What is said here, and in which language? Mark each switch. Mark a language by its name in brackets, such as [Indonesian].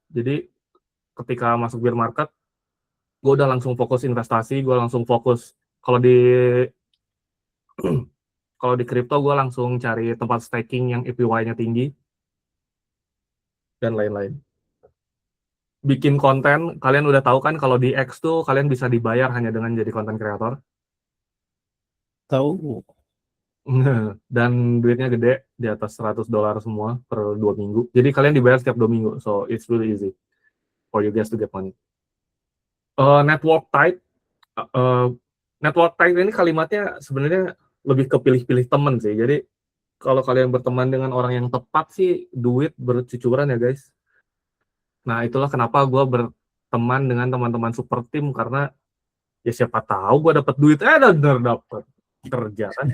[Indonesian] Jadi ketika masuk bear market, gue udah langsung fokus investasi, gue langsung fokus kalau di kalau di crypto gue langsung cari tempat staking yang APY-nya tinggi dan lain-lain. Bikin konten, kalian udah tahu kan kalau di X tuh kalian bisa dibayar hanya dengan jadi konten kreator. Tahu. Dan duitnya gede, di atas $100 semua per 2 minggu. Jadi kalian dibayar setiap 2 minggu, [English] so it's really easy for you guys to get money. [Indonesian] Network type, network type ini kalimatnya sebenarnya lebih ke pilih-pilih temen sih. Jadi kalau kalian berteman dengan orang yang tepat sih, duit bercucuran ya guys. Nah itulah kenapa gue berteman dengan teman-teman super team, karena ya siapa tahu gue dapat duit, dapet kerja kan.